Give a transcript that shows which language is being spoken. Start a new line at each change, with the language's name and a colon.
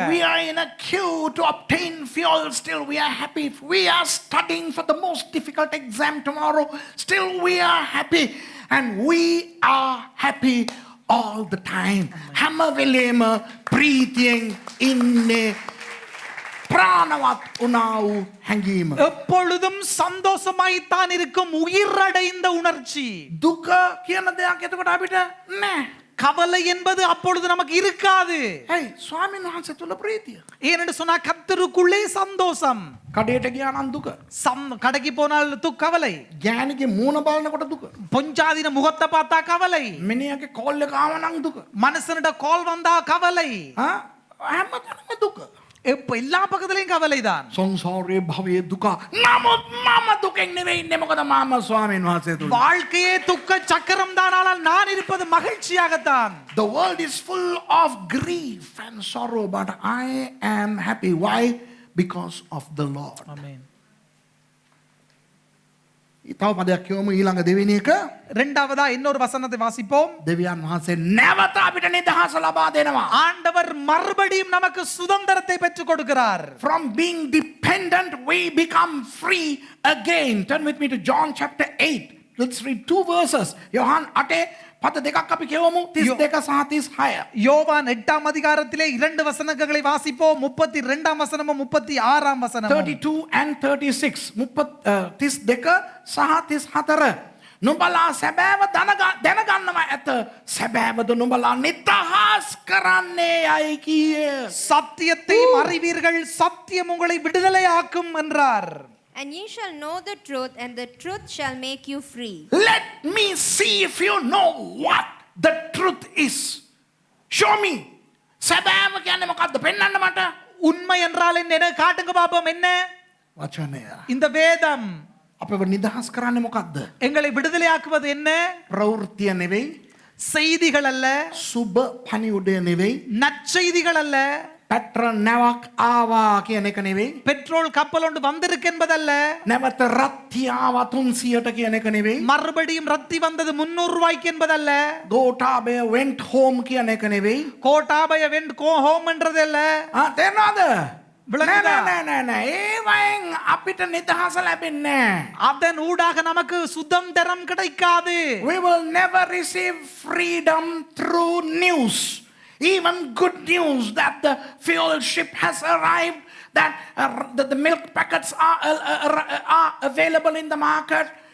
English: If we are in a queue to obtain fuel, still we are happy. If we are studying for the most difficult exam tomorrow, still we are happy. And we are happy all the time.
Sinhala: හැම වෙලේම ප්‍රීතියෙන් ඉන්නේ. ප්‍රාණවත් උනා වූ හැඟීම.
Tamil: எப்பொழுதும் சந்தோஷமாய்த்தான் இருக்கும் உயிரடைந்த உணர்ச்சி.
Sinhala: දුක කියන දෙයක් එතකොට අපිට නැහැ.
Tamil: கவலை என்பது அப்பொழுது நமக்கு இருக்காது.
Sinhala: hey, ස්වාමීන් වහන්සේ තුල ප්‍රීතිය.
Tamil: ஏனென்று சொன்னா கர்த்தருக்குள்ளே சந்தோஷம்.
Sinhala: කඩේට ගියා නම් දුක.
Tamil: கடைக்கு போனால் கவலை.
Sinhala: ගෑණිගේ මූණ බලනකොට දුක.
Tamil: பொஞ்சாதின முகத்தை பார்த்தா கவலை.
Sinhala: මිනිහගේ කෝල් එක ආව නම් දුක.
Tamil: மனுஷனிட கால் வந்தா கவலை.
Sinhala: හැමතැනම දුක.
Tamil: இப்ப எல்லா பக்கத்துலயும் கவலைதான்.
Sinhala: සංසාරයේ භවයේ දුක. නමුත් මම දුකෙන් නෙවෙයි ඉන්නේ මොකද මම ස්වාමීන් වහන්සේ තුල.
Tamil: வாழ்க்கையே துக்க சக்கரம் தான், ஆனால் நான் இருப்பது மகிழ்ச்சியாகத்தான்.
English: The world is full of grief and sorrow, but I am happy. Why? Because of the Lord.
Tamil: ஆமென்.
Sinhala: තව පදයක් කියවමු ඊළඟ දෙවෙනි එක.
Tamil: இரண்டாவதா இன்னொரு வசனத்தை வாசிப்போம்.
Sinhala: දෙවියන් වහන්සේ නැවත අපිට නිදහස ලබා දෙනවා.
Tamil: ஆண்டவர் மறுபடியும் நமக்கு சுதந்திரத்தை பெற்றுக் கொடுக்கிறார்.
English: From being dependent, we become free again. Turn with me to John chapter 8. Let's read two verses.
Sinhala: யோவான் 8 පද දෙකක් අපි කියවමු 32 සහ 36.
Tamil: யோவான் 8ஆம் அதிகாரத்திலே இரண்டு வசனங்களை வாசிப்போம். 32ஆம் வசனமும் 36ஆம் வசனமும்.
English: 32 and 36.
Sinhala: 32 සහ 34. නුඹලා සැබෑව දැනගන්නවා ඇත. සැබෑවද නුඹලා නිදහස් කරන්නේ යයි කියේ.
Tamil: சத்தியத்தையும் அறிவீர்கள், சத்தியம் உங்களை விடுதலையாக்கும் என்றார்.
English: And ye shall know the truth, and the truth shall make you free. Let me see if you know what the truth is. Show me.
Sinhala: සැබෑම කියන්නේ මොකද්ද? පෙන්වන්න මට.
Tamil: உண்மை என்றால் என்ன காட்டுங்க பாப்போம். என்ன?
Sinhala: වචනය.
Tamil: இந்த வேதம்
Sinhala: අපව නිදහස් කරන්නේ මොකද්ද?
Tamil: எங்களை விடுதலையாக்குவது என்ன?
Sinhala: ප්‍රවෘත්තිය නෙවෙයි.
Tamil: செய்திகள் அல்ல,
Sinhala: සුබ පණිවුඩය නෙවෙයි.
Tamil: நற்செய்திகள் அல்ல,
Sinhala: පැට්‍රල් නැවක් ආවා කියන එක නෙවෙයි.
Tamil: பெட்ரோல் கப்பல் ஒன்று வந்திருக்கு என்பதல்ல,
Sinhala: නැවත රත්ති ආවා 300ට කියන එක නෙවෙයි.
Tamil: மறுபடியும் ரத்தி வந்தது 300 ரூபாய்க்கு என்பதல்ல,
Sinhala: ගෝඨාභය
English: went home
Sinhala: කියන එක නෙවෙයි.
Tamil: கோட்டாபய
English: went go home
Tamil: என்றது அல்ல.
Sinhala: තේරෙනවද?
Tamil: விளங்குதா?
Sinhala: නෑ. ඒවයින් අපිට නිදහස ලැබෙන්නේ නෑ.
Tamil: அதன் ஊடாக நமக்கு சுதந்திரம் கிடைக்காது.
English: We will never receive freedom through news. Even good news that the fuel ship has arrived, that the milk packets are available in the market.